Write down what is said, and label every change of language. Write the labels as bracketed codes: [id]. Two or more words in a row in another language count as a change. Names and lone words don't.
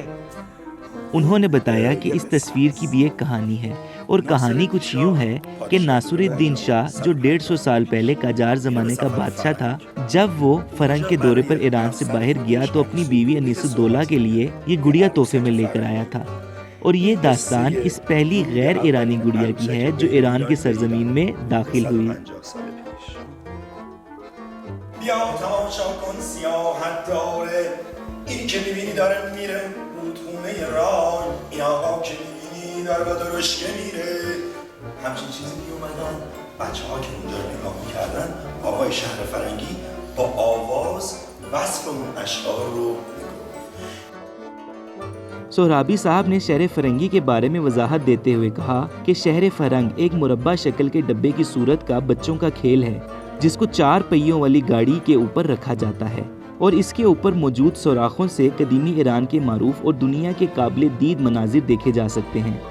[ur] انہوں نے بتایا کہ اس تصویر کی بھی ایک کہانی ہے اور کہانی کچھ یوں ہے کہ ناصرالدین شاہ جو 150 سال پہلے قاجار زمانے کا بادشاہ تھا، جب وہ فرنگ کے دورے پر ایران سے باہر گیا تو اپنی بیوی انیس الدولہ کے لیے یہ گڑیا تحفے میں لے کر آیا تھا. اور یہ داستان اس پہلی غیر ایرانی گڑیا کی ہے جو ایران کی سرزمین میں داخل ہوئی. [fa] همچین چیزی می اومدن بچه ها که اونجا رو نگاه میکردن آقای شهر فرنگی با آواز وصف اون اشعار رو [ur] سہرابی صاحب نے شہر فرنگی کے بارے میں وضاحت دیتے ہوئے کہا کہ شہر فرنگ ایک مربع شکل کے ڈبے کی صورت کا بچوں کا کھیل ہے، جس کو 4 پہیوں والی گاڑی کے اوپر رکھا جاتا ہے اور اس کے اوپر موجود سوراخوں سے قدیمی ایران کے معروف اور دنیا کے قابل دید مناظر دیکھے جا سکتے ہیں.